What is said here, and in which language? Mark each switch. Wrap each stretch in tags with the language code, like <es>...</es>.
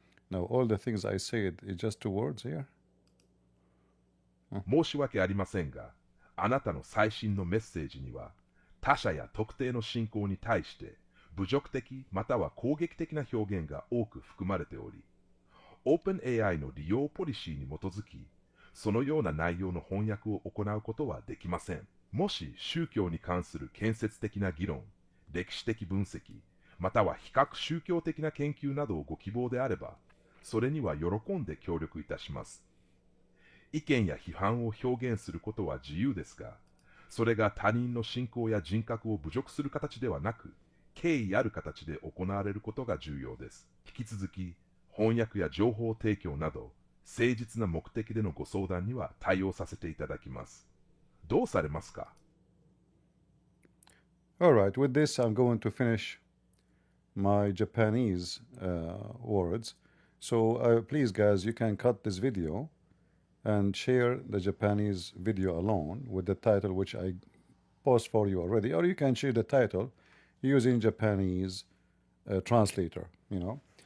<en>Now all the things I said is just 2 words here.</en> <ja>申し訳ありませんが、あなたの最新のメッセージには、他者や特定の信仰に対して侮辱的または攻撃的な表現が多く含まれており、OpenAI の利用ポリシーに基づき、そのような内容の翻訳を行うことはできません。もし宗教に関する建設的な議論、歴史的分析、または比較宗教的な研究などをご希望であれば、それには喜んで協力いたします。意見や批判を表現することは自由ですが、それが他人の信仰や人格を侮辱する形ではなく、敬意ある形で行われることが重要です。引き続き、翻訳や情報提供など、誠実な目的でのご相談には対応させていただきます。どうされますか？</ja> <en>Alright, with this I'm going to finish my Japanese words. So please guys, you can cut this video and share the Japanese video alone with the title which I post for you already, or you can share the title using Japanese translator, you know.</en>